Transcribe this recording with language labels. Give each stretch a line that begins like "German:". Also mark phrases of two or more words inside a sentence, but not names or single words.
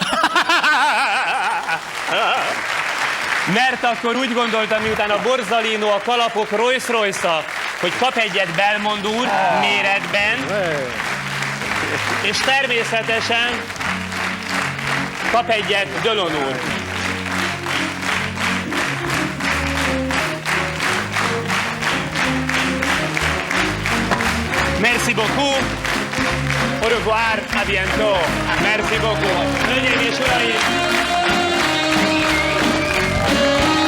Hungarian: Mert akkor úgy gondoltam, miután a Borzalino, a kalapok Rolls-Royce-a, hogy kap egyet Belmond úr méretben, és természetesen kap egyet Dölon úr.
French: Merci beaucoup. Au revoir, à bientôt. Merci beaucoup.
Hungarian: Hölgyeim és uraim!